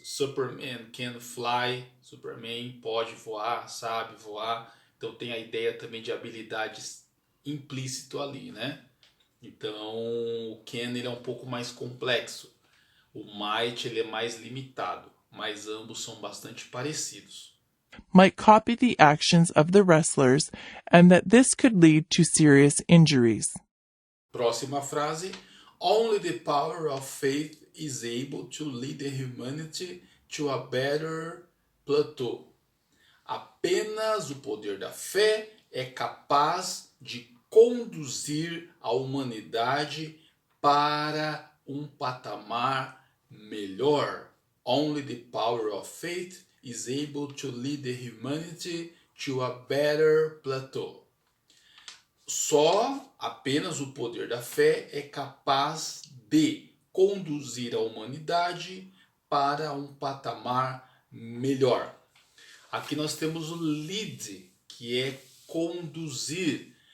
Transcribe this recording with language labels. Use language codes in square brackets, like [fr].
[en] Superman can fly. [pt] Superman pode voar, sabe voar. Então tem a ideia também de habilidades implícito ali, né? Então o can ele é um pouco mais complexo. O might ele é mais limitado, mas ambos são bastante parecidos. [en] Might copy the actions of the wrestlers and that this could lead to serious injuries. [pt] Próxima frase. [en] Only the power of faith is able to lead the humanity to a better plateau. [pt] Apenas o poder da fé é capaz de conduzir a humanidade para um patamar melhor. [en] Only the power of faith is able to lead the humanity to a better plateau. [pt] Só apenas o poder da fé é capaz de conduzir a humanidade para um patamar melhor. Aqui nós temos o lead, que é conduzir.